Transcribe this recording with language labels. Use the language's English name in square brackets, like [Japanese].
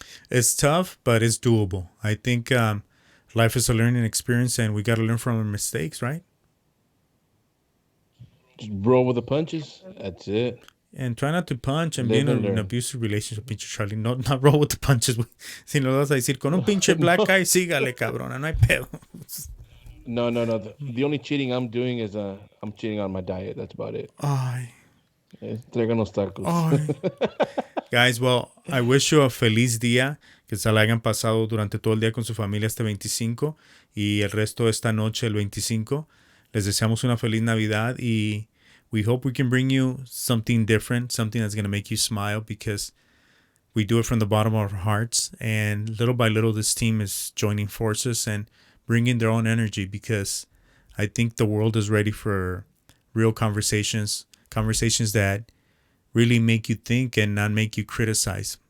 [English] It's tough, but it's doable. I think life is a learning experience and we got to learn from our mistakes, right? Just roll with the punches. That's it. And try not to punch and be in Live and an learn. abusive relationship, pinche Charlie. Not roll with the punches. [Spanish] Si no lo vas a decir con un pinche black eye, sígale, cabrona. No hay pedo. [English] No, no, no. The only cheating I'm doing is I'm cheating on my diet. That's about it. Ay, [Spanish] Traigan los tacos. [English] ay. Guys, well, I wish you a [Spanish] feliz día. Que se la hayan pasado durante todo el día con su familia este 25 y el resto de esta noche, el 25. Les deseamos una feliz Navidad y [English] we hope we can bring you something different, something that's going to make you smile because we do it from the bottom of our hearts. And little by little, this team is joining forces and bringing their own energy because I think the world is ready for real conversations that really make you think and not make you criticize.